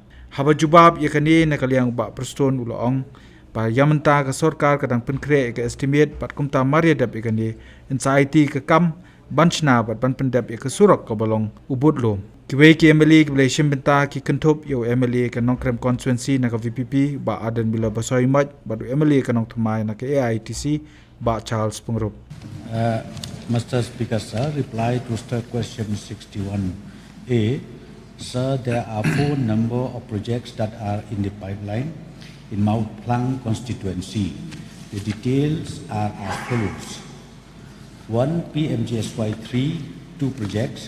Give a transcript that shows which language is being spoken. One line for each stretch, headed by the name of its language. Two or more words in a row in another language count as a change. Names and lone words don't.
Khasi: Haba jubab ya kani na Liang ba preston uloong pa yamenta ka sorkar kadang penkre ka estimate pat kumta maria dap ikani anxiety ka kam banchna bat ban pendap ka Surok ka balong ubud lo. Kiwei ki MLA ki blai shimbenta ki kentop yo MLA ka nongkrem constituency na ka VPP ba adan bila basoi maj badu MLA ka nong thumai na ka AITC ba Charles Pungrup.
English: Mr. Speaker, sir, reply to question 61A. Sir, there are 4 number of projects that are in the pipeline in Mawphlang constituency. The details are as follows. 1. PMGSY 3, 2 projects.